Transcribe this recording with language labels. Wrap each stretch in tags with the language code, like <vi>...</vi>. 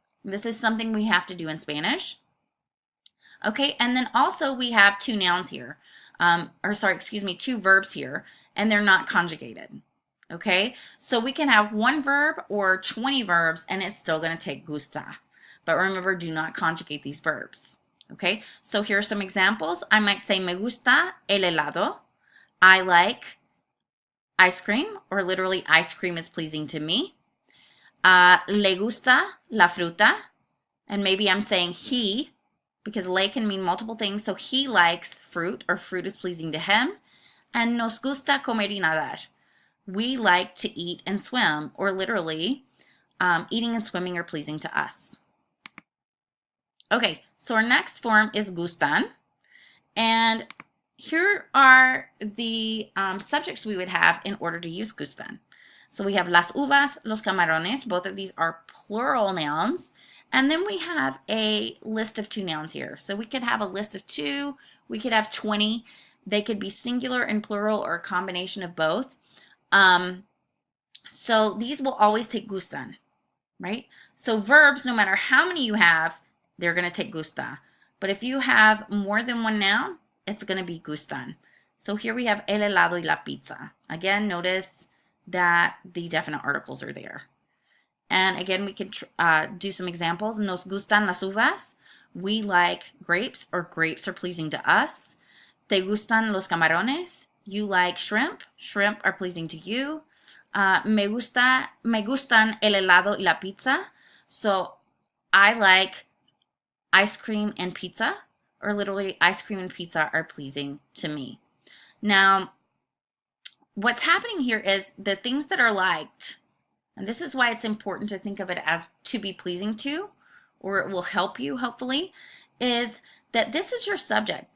<en>This is something we have to do in Spanish. Okay, and then also we have two nouns here, two verbs here, and they're not conjugated. Okay, so we can have one verb or 20 verbs, and it's still going to take gusta. But remember, do not conjugate these verbs. Okay, so here are some examples. I might say,</en> <es>me gusta el helado.</es> <en>I like ice cream, or literally, ice cream is pleasing to me.</en> <es>Le gusta la fruta,</es> <en>and maybe I'm saying he, because le can mean multiple things. So he likes fruit, or fruit is pleasing to him. And</en> <es>nos gusta comer y nadar.</es> <en>We like to eat and swim, or literally, eating and swimming are pleasing to us. Okay, so our next form is gustan. And here are the subjects we would have in order to use gustan. So we have</en> <es>las uvas, los camarones.</es> <en>Both of these are plural nouns. And then we have a list of two nouns here. So we could have a list of two. We could have 20. They could be singular and plural or a combination of both. So these will always take gustan, right? So verbs, no matter how many you have, they're going to take gusta. But if you have more than one noun, it's going to be gustan. So here we have</en> <es>el helado y la pizza.</es> <en>Again, notice that the definite articles are there. And again, we could do some examples.</en> <es>Nos gustan las uvas.</es> <en>We like grapes, or grapes are pleasing to us.</en> <es>Te gustan los camarones.</es> <en>You like shrimp. Shrimp are pleasing to you.</en> <es>Me gustan el helado y la pizza.</es> <en>So I like ice cream and pizza, or literally ice cream and pizza are pleasing to me. Now, what's happening here is the things that are liked, and this is why it's important to think of it as to be pleasing to, or it will help you, hopefully, is that this is your subject.</en>